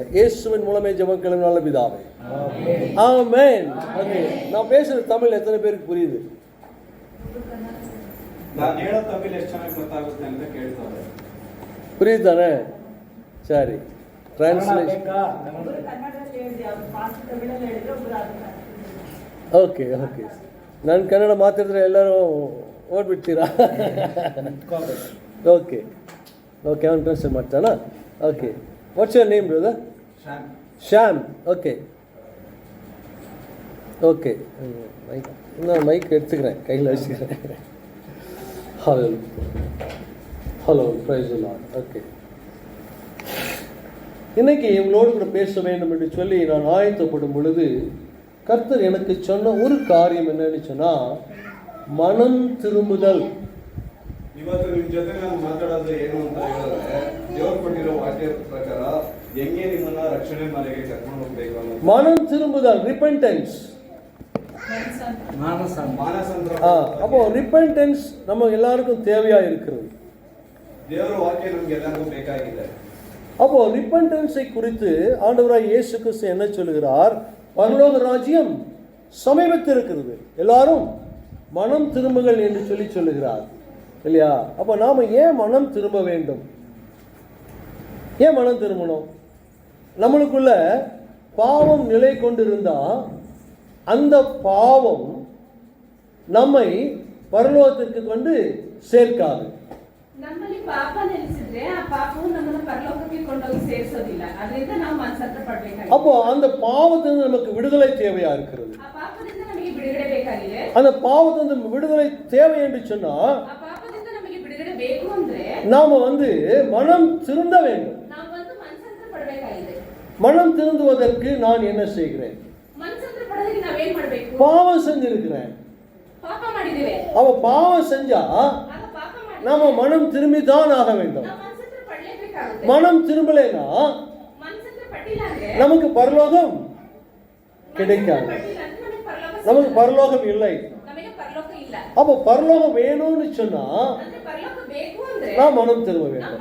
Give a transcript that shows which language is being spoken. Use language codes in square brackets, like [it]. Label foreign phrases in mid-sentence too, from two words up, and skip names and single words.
[ta] இயேசுவின் மூலமே ஜெபம் கேளுங்க நல்ல பிதாவே. ஆமென். ஓகே, நான் பேசுறது தமிழ் எத்தனை பேருக்கு புரியுது? புரியுது தானே? சரி, டிரான்ஸ்லேஷன். [kn] ಓಕೆ ಓಕೆ ನಾನು ಕನ್ನಡ ಮಾತಾಡಿದ್ರೆ ಎಲ್ಲರೂ ಓದ್ಬಿಡ್ತೀರಾ? ಓಕೆ ಓಕೆ, ಅವನು ಟ್ರಾನ್ಸ್ಲೇಟ್ ಮಾಡ್ತಾನಾ? [en] ಓಕೆ, what's your name brother? ಶ್ಯಾಮ್. [ta] ಓಕೆ ஓகே, நான் மைக் எடுத்துக்கிறேன், கையில் வச்சுக்கிறேன். [en] hello hello, praise the Lord. [ta] ஓகே, இன்னைக்கு இவங்களோடு கூட பேச வேண்டும் என்று சொல்லி நான் ஆயத்தப்படும் பொழுது கர்த்தர் எனக்கு சொன்ன ஒரு காரியம் என்னன்னு சொன்னா, மனம் திரும்புதல். [kn] ಇವತ್ತು ನಿಮ್ಮ ಜೊತೆ ನಾನು ಮಾತಾಡೋದು ಏನು ಅಂತ ಹೇಳಿದ್ರೆ, ದೇವರು ಕೊಟ್ಟಿರೋ ವಾಕ್ಯ ಪ್ರಕಾರ ಹೆಂಗೆ ನಿಮ್ಮನ್ನ ರಕ್ಷಣೆ ಮನೆಗೆ ಕರ್ಕೊಂಡು ಹೋಗ್ಬೇಕು ಅನ್ನೋದು. [ta] மனம் திரும்புதல், ரிப்பெண்டன்ஸ். அப்போ ரிப்பெண்டன்ஸ் நம்ம எல்லாருக்கும் தேவையா இருக்கிறது. [kn] ದೇವರ ವಾಕ್ಯ ನಮಗೆ ಎಲ್ಲರಿಗೂ ಬೇಕಾಗಿದೆ. [ta] அப்போ ரிப்பெண்டன்ஸை குறித்து ஆண்டவராய் இயேசு கிறிஸ்து என்ன சொல்கிறார்? பரலோக ராஜ்யம் சமீபத்தில் இருக்கிறது, எல்லாரும் மனம் திரும்புங்கள் என்று சொல்லி சொல்லுகிறார் இல்லையா? அப்போ நாம ஏன் மனம் திரும்ப வேண்டும்? ஏன் மனம் திரும்பணும்? நம்மளுக்குள்ள பாவம் நிலை கொண்டிருந்தா அந்த பாவம் நம்மை பரலோகத்திற்கு கொண்டு சேர்க்காது. [kn] ನಮ್ಮಲ್ಲಿ ಪಾಪ ನೆಲೆಸಿದ್ರೆ ಆ ಪಾಪವು ನಮ್ಮನ್ನು ಪರಲೋಕಕ್ಕೆ ಕೊಂಡೋಗಿ ಸೇರಿಸೋದಿಲ್ಲ. ಅದರಿಂದ ನಾವು ಮನಸ್ಸತ್ರ ಪಡಬೇಕಾಗಿದೆ. [ta] அப்போ அந்த பாவத்திலிருந்து நமக்கு விடுதலை தேவையா இருக்கிறது. [kn] ಆ ಪಾಪದಿಂದ ನಮಗೆ ಬಿಡುಗಡೆ ಬೇಕಾಗಿದೆ. [ta] அந்த பாவத்திலிருந்து விடுதலை தேவை என்று சொன்னா, [kn] ಆ ಪಾಪದಿಂದ ನಮಗೆ ಬಿಡುಗಡೆ ಬೇಕು ಅಂದ್ರೆ [ta] நாம மனம் திருந்த வேண்டும். [kn] ನಾವು ಮನಸ್ಸತ್ರ ಪಡಬೇಕಾಗಿದೆ. [ta] மனம் திருந்துவதற்கு நான் என்ன செய்கிறேன்? [kn] ಮನಸ್ಸತ್ರ ಪಡೋದಕ್ಕೆ ನಾವು ಏನು ಮಾಡಬೇಕು? [ta] பாவம் செஞ்சிருக்கிறேன், [kn] ಪಾಪ ಮಾಡಿದ್ದೇವೆ. [ta] அவ பாவம் செஞ்சா நாம மனம் திரும்பி தான் ஆக வேண்டும். மனம் திரும்பலைன்னா நமக்கு பரலோகம் கிடைக்காது, நமக்கு பரலோகம் இல்லை. அப்போ பரலோகம் வேணும்னு சொன்னா நான் மனம் திரும்ப வேண்டும்.